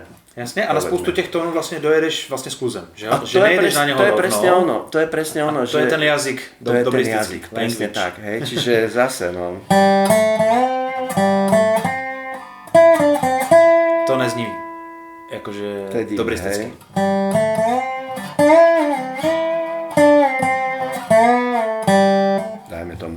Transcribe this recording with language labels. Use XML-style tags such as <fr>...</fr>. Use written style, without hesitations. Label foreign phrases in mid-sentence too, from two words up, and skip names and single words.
<sk>Jasne,</sk> <cs>ale spoustu těch tónů vlastně dojedeš vlastně s kluzem, že?</cs> <sk>Že nejdeš na něho to je presne ono, to je presne ono. To je ten jazyk, dobrý jazyk, presne tak, hej, čiže zase, no.</sk> <cs>To nezní, jakože dobrý stycký.</cs> <sk>Dajme tomu.</sk>